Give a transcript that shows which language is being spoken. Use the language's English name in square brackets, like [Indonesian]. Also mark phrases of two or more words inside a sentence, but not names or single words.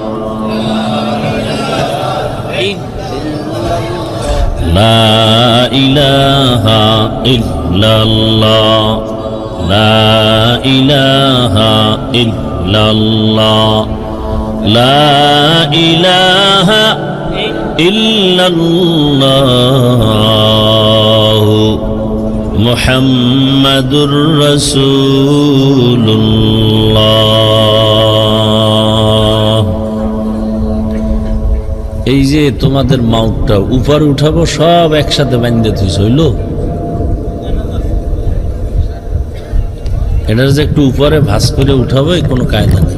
[Arabic] لا الہ الا اللہ لا الہ الا اللہ لا الہ الا اللہ محمد رسول الله. [Bangla] এই যে তোমাদের মাউটটা উপরে উঠাবো, সব একসাথে বাঁধতে থইছ, হইল? এটার যে একটু উপরে ভাঁজ করে উঠাবো, কোনো কায়দা নেই।